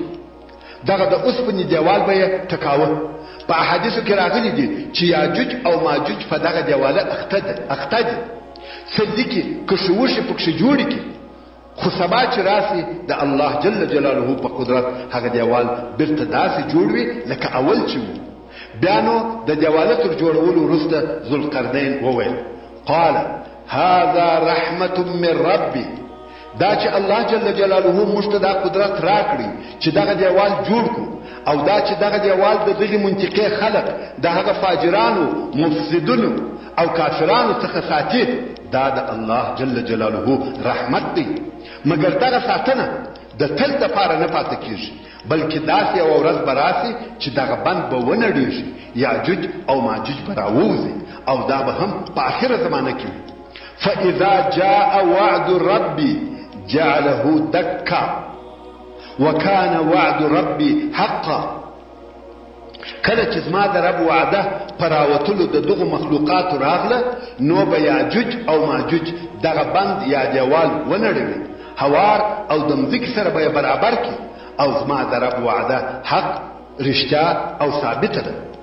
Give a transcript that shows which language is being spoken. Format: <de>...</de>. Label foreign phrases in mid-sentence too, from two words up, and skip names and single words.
<ps>دغه د اوسپنې دیوال به یې ټکاوه. په احادیثو کې راغلي دي چې یاجوج او ماجوج په دغه دیواله اخته دي، څه لیکي که شوشې پکښې جوړې کړي، خو سبا چې راسي د</ps> <ar>الله جل جلاله</ar> <ps>په قدرت هغه دیوال بیرته داسې جوړ وي لکه اول چې و. بیا نو د دیواله تر جوړولو وروسته ذوالقرنین وویل</ps> <ar>قال هذا رحمة من ربي.</ar> <ps>دا چې</ps> <ar>الله جل جلاله</ar> <ps>موږ ته دا قدرت راکړي چې دغه دیوال جوړ کړو او دا چې دغه دیوال د دغه منطقې خلق د هغه فاجرانو مفسدونو او کافرانو څخه ساتي دا د الله جل جلاله رحمت دی. مګر دغه ساتنه د تل دپاره نه پاتې کیږي، بلکې داسې یوه ورځ به راسي چې دغه بند به ونړېږي، یاجوج او ماجوج به راووځي او دا به هم په آخره زمانه کې وي.</ps> <ar>فاذا جاء وعد ربي جعله دكا وكان وعد ربي حقا.</ar> <ps>کله چې زما د رب وعده پر راوتلو د دغو مخلوقاتو راغله نو به یاجوج او ماجوج دغه بند یا دیوال ونړوي، هوار او د مځکې سره به یې برابر کړي او زما د رب وعده حق، رښتیا او ثابته ده.</ps>